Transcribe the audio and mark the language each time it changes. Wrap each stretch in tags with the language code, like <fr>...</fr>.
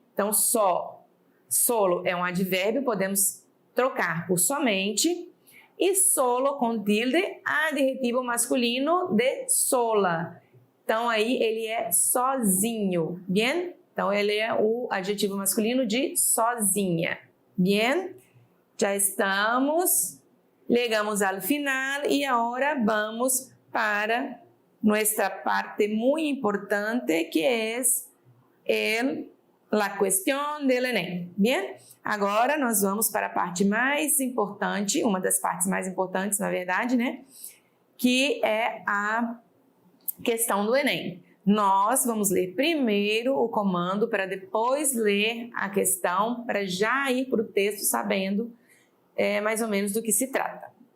<pt>Então, solo é um advérbio, podemos trocar por somente. E solo com tilde, adjetivo masculino de sola. Então, aí ele é sozinho.</pt> <es>Bien?</es> <pt>Então, ele é o adjetivo masculino de sozinha.</pt> <es>Bien?</es> <pt>Já estamos. Chegamos ao final e agora vamos para</pt> <es>nuestra parte muy importante, que es la cuestión del Enem. Bien?</es> <pt>Agora nós vamos para a parte mais importante, uma das partes mais importantes, na verdade, né? Que é a questão do Enem. Nós vamos ler primeiro o comando para depois ler a questão, para já ir para o texto sabendo mais ou menos do que se trata.</pt>